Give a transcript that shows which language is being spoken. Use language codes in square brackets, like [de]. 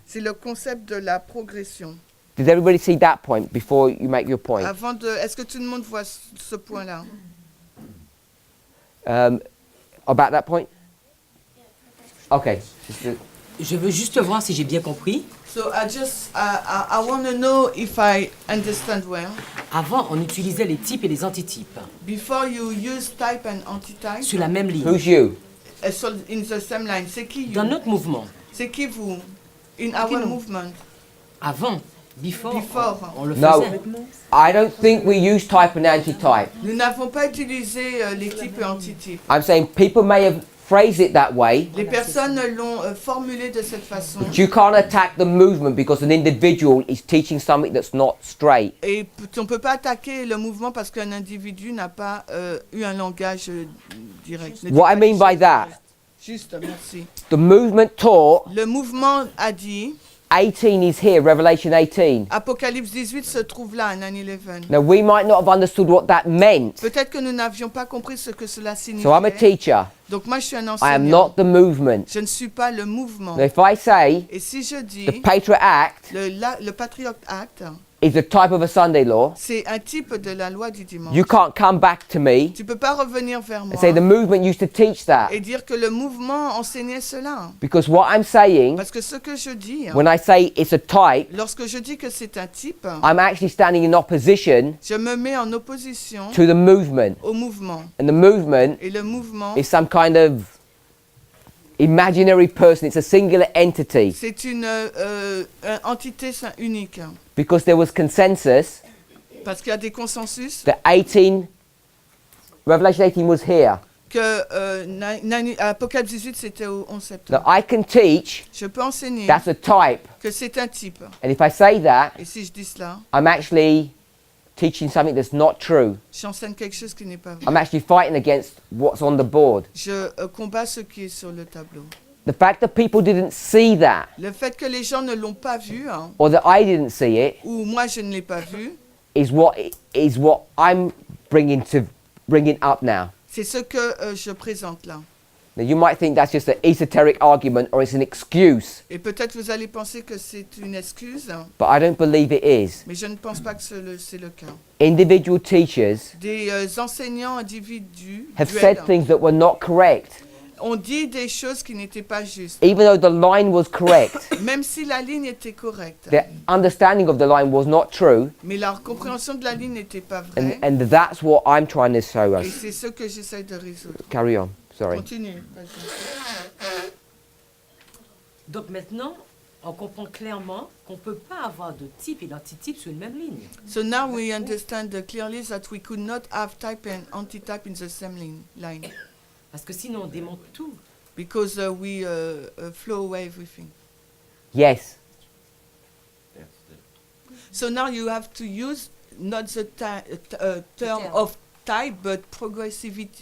[fr] C'est le concept de la progression. [en] Does everybody see that point before you make your point? [fr] Est-ce que tout le monde voit ce point-là? [en] About that point? Okay. [fr] Je veux juste voir si j'ai bien compris. [en] So I want to know if I understand well. [fr] Avant, on utilisait les types et les antitypes [en] Before you use type and antitype. [fr] sur la même ligne. [en] Who's you? In the same line. [fr] C'est qui [en] you? [fr] Dans notre mouvement. C'est qui vous? [en] In our movement. [fr] Avant, [en] before. [fr] On le [en] No, [fr] faisait. [en] I don't think we use type and antitype. [fr] Nous n'avons pas utilisé les types et antitypes. [en] I'm saying people may have phrased it that way, [fr] Les personnes l'ont formulé de cette façon. [en] but you can't attack the movement because an individual is teaching something that's not straight. [fr] Et on ne peut pas attaquer le mouvement parce qu'un individu n'a pas eu un langage direct. [en] What I mean by that, [fr] Juste, merci. [en] the movement taught [fr] Le mouvement a dit, [en] 18 is here, Revelation 18. [fr] Apocalypse 18 se trouve là, à 9/11. [en] Now we might not have understood what that meant. [fr] Peut-être que nous n'avions pas compris ce que cela signifiait. [en] So I'm a teacher. [fr] Donc moi je suis un [en] I am [fr] enseignant. [en] not the movement. [fr] Je ne suis pas le mouvement. [en] Now if I say [fr] Et si je dis [en] the Patriot Act [fr] le Patriot Act, [en] is a type of a Sunday law, [fr] c'est un type de la loi du dimanche. [en] you can't come back to me [fr] Tu peux pas revenir vers moi [en] and say the movement used to teach that. [fr] et dire que le mouvement enseignait cela. [en] Because what I'm saying, [fr] Parce que ce que je dis, [en] when I say it's a type, [fr] lorsque je dis que c'est un type, [en] I'm actually standing in opposition [fr] je me mets en opposition [en] to the movement. [fr] au mouvement. [en] And the movement [fr] Et le mouvement, [en] is some kind of imaginary person. It's a singular entity. [fr] c'est une entité unique. [en] Because there was consensus [fr] Parce qu'il y a des consensus [en] that Revelation 18 was here. [fr] que Apocalypse 18 c'était au 11 septembre. [en] Now I can teach [fr] Je peux enseigner [en] that's a type. [fr] que c'est un type. [en] And if I say that, [fr] Et si je dis cela, [en] I'm actually teaching something that's not true. [fr] j'enseigne quelque chose qui n'est pas vrai. [en] I'm actually fighting against what's on the board. [fr] Je combats ce qui est sur le tableau. [en] The fact that people didn't see that, [fr] Le fait que les gens ne l'ont pas vu, hein, [en] or that I didn't see it, [fr] ou moi je ne l'ai pas vu, [en] is what I'm bringing up now. [fr] c'est ce que je présente là. [en] Now you might think that's just an esoteric argument or it's an excuse, [fr] Et peut-être vous allez penser que c'est une excuse, hein, [en] but I don't believe it is. [fr] mais je ne pense pas que c'est le cas. [en] Individual teachers [fr] Des enseignants individus [en] have said things that were not correct, [fr] ont dit des choses qui n'étaient pas justes. [en] even though the line was correct. [fr] Même si la ligne était correcte, [en] Their understanding of the line was not true, [fr] mais leur compréhension de la ligne n'était pas vraie. [en] and that's what I'm trying to show [fr] Et [en] us. [fr] c'est ce que j'essaie de résoudre. [en] Carry on. Sorry. [fr] Continue. vas-y. Donc maintenant, on comprend clairement qu'on ne peut pas avoir de type et d'antitype sur une même ligne. [en] So now we understand clearly that we could not have type and antitype in the same line. [fr] Parce que sinon, on démonte tout. [en] Because we flow away everything. Yes. So now you have to use not the term of type, but progressive.